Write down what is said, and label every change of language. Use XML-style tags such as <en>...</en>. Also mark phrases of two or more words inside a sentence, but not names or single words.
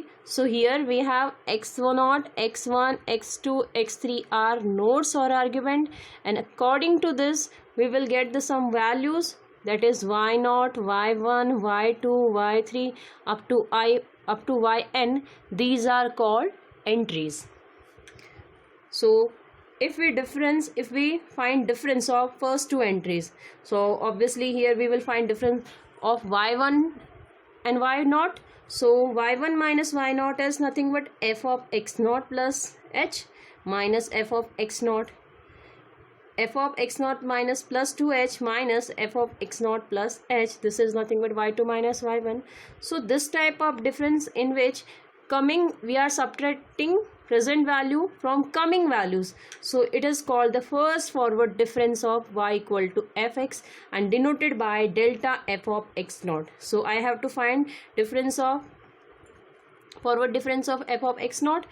<en>So here we have x0, x1, x2, x3 are nodes or argument, and according to this we will get the some values, that is y0, y1, y2, y3 up to yn. These are called entries. So if we find difference of first two entries, so obviously here we will find difference of y1 and y0. So y1 minus y0 is nothing but f of x0 plus h minus f of x0. F of x0 minus plus 2h minus f of x0 plus h, this is nothing but y2 minus y1. So this type of difference in which we are subtracting present value from coming values, so it is called the first forward difference of y equal to fx and denoted by delta f of x0. So I have to find difference of forward difference of f of x naught.</en>